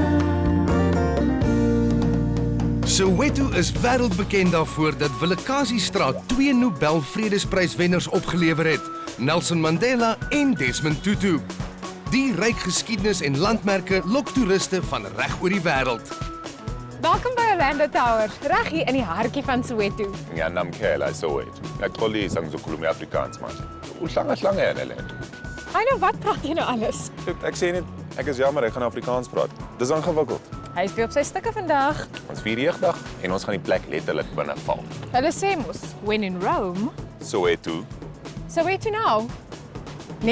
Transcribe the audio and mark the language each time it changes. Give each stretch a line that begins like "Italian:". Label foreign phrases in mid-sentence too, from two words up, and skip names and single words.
Afrikaans: Soweto is wêreldbekend daarvoor dat Willekasiestraat 2 Nobel Vredespryswenners opgelewer het, Nelson Mandela en Desmond Tutu. Die ryk geskiedenis en landmerke lok toeriste van reg oor die wêreld. Welkom by Orlando Towers, reg hier in die hartjie van Soweto.
Zulu: Ngiyanamkhela Soweto. Ngiyaxolisa ngizokhuluma Afrikaans manje. Uhlanga lento.
Afrikaans: Hy nou wat praat jy nou alles? Ek sê net ek is jammer ek gaan Afrikaans praat. Dis ingewikkeld. Hy is weer op sy stukke vandag. Ons vier jeugdag en ons gaan die plek letterlik binne val. Hulle sê mos,
English: when in Rome,
Afrikaans: Soweto. Soweto nou. Net